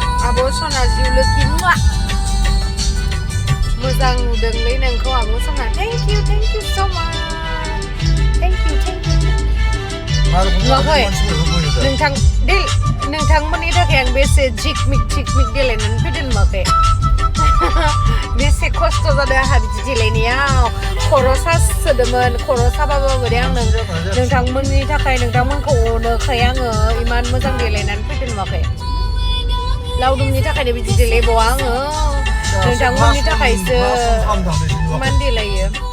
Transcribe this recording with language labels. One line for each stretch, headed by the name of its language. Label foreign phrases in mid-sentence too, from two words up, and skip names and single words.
Bodo: आब' सना जिउ लोखि मुवा मोजां नुदोंलै नोंखौ आब' सना
English: thank you so much thank you
Bodo: नुवाखै नोंथांमोननि थाखाय आं बेसे झिकमिक देलायनानै फैदों नुवाखै बेसे खस्थ' जादों आंहा बिदि देलायनायाव खर' सासोदोंमोन खर' साबाबो बोरै आं नोंथांमोननि थाखाय नोंथांमोनखौ अनोखाय आङो इमान मोजां देलायनानै फैदों नुवाखै लावदुमनि थाखायनो बिदि देलायबावा आङो नोंथांमोननि थाखायसो इमान देलायो